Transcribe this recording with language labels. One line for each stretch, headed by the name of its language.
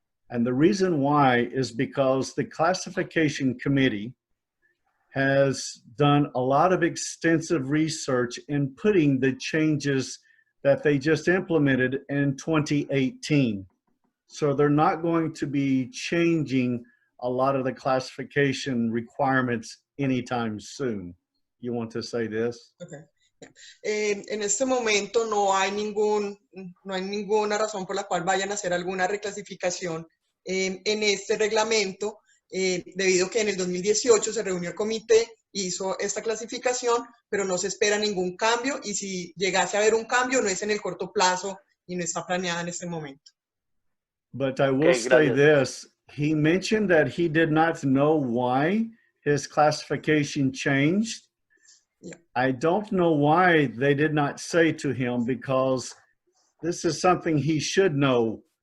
English: And the reason why is because the classification committee has done a lot of extensive research in putting the changes that they just implemented in 2018. So they're not going to be changing a lot of the classification requirements anytime soon. You want to say this? Okay.
Spanish: En este momento no hay ninguna razón por la cual vayan a hacer alguna reclasificación en este reglamento, debido a que en el 2018 se reunió el comité, hizo esta clasificación, pero no se espera ningún cambio, y si llegase a haber un cambio no es en el corto plazo y no está planeada en este momento.
English: But I will say this, he mentioned that he did not know why his classification changed. Yeah. I don't know why they did not say to him, because this is something he should know.